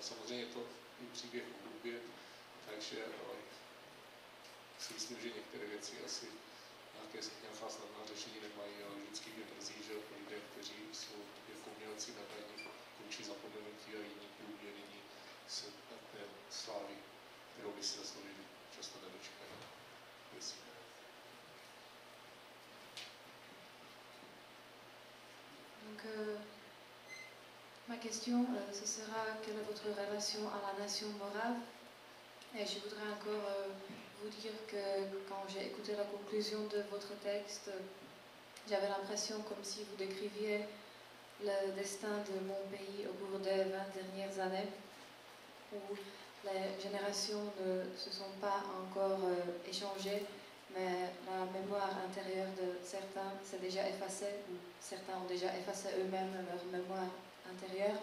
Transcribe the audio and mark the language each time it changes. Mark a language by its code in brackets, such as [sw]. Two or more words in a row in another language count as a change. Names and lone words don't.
[cs] Samozřejmě je to i příběh o hudbě, takže si myslím, že některé věci asi nějaká snadná řešení nemají, ale vždycky mě mrzí, že lidé, kteří jsou jako umělci nadaní, končí zapomenutí a jiní průběrní se té slávy, kterou by si zasloužili, často nedočkají. Prosím. [fr] Donc, ma question, ce sera quelle est votre relation à la nation morave? Et je voudrais encore vous dire que quand j'ai écouté la conclusion de votre texte, j'avais l'impression comme si vous décriviez le destin de mon pays au cours des 20 dernières années, où les générations ne se sont pas encore échangées, mais la mémoire intérieure de certains s'est déjà effacée, ou certains ont déjà effacé eux-mêmes leur mémoire intérieure.